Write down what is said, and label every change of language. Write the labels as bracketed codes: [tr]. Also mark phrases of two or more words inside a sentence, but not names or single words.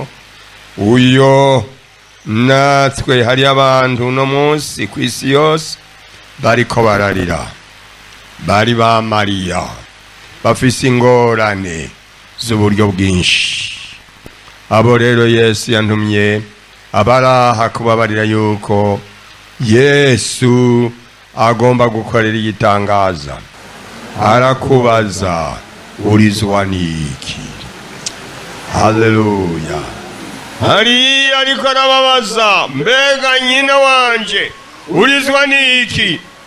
[rn] Uyo natwe hari abantu no munsi kwisi yose bariko bararira, bari ba Mariya, bafise ingorane z'uburyo bwinshi. Abo rero Yesu yantumye abaraha kubabarira yuko Yesu agomba gukorera igitangaza. Arakubaza, urizwa niki? Haleluya. Ariko arababaza, mbega nyina wanje urizwa niki?